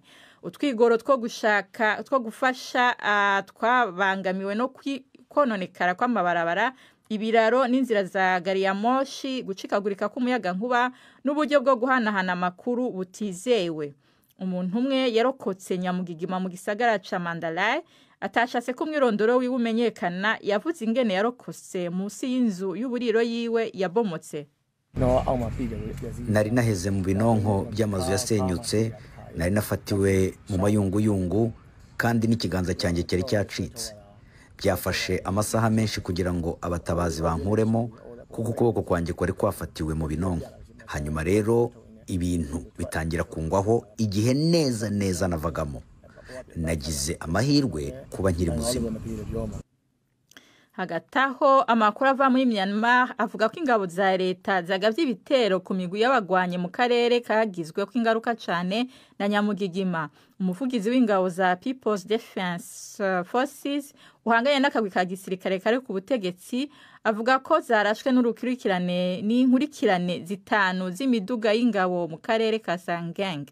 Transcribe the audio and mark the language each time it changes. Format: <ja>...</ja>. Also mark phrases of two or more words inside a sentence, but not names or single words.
<rn>Utwigoro two gufasha twabangamiwe no kononekara kw'amabarabara, ibiraro n'inzira za gari ya moshi, gucikagurika k'umuyaga nkuba n'uburyo bwo guhanahana amakuru butizewe. Umuntu umwe yarokotse nyamugigima mu gisagara ca Mandalay atashase ko mwirondoro wiwe umenyekana yavuze ingene yarokotse munsi y'inzu y'uburiro yiwe yabomotse. Nari naheze mu binonko by'amazu yasenyutse, nari nafatiwe mu mayunguyungu kandi n'ikiganza cyanjye cyari cyacitse. Byafashe amasaha menshi kugira ngo abatabazi bankuremo kuko ukuboko kwanjye kwari kwafatiwe mu binonko. Hanyuma rero ibintu bitangira kungwaho igihe neza navagamo. Nagize amahirwe kuba nkiri muzima. hagati aho amakuru ava muri Myanmar avuga ko ingabo za leta zagavye ibitero ku migwi y'abagwanye mu karere kagizwe ko ingaruka cane na Nyamugigima. Umuvugizi w'ingabo za People's Defense Forces uhanganye n'akagwi ka gisirikare kare ku butegetsi avuga ko zarashwe n'inkurikirane zitanu z'imiduga y'ingabo mu karere ka Sangeng.</rn>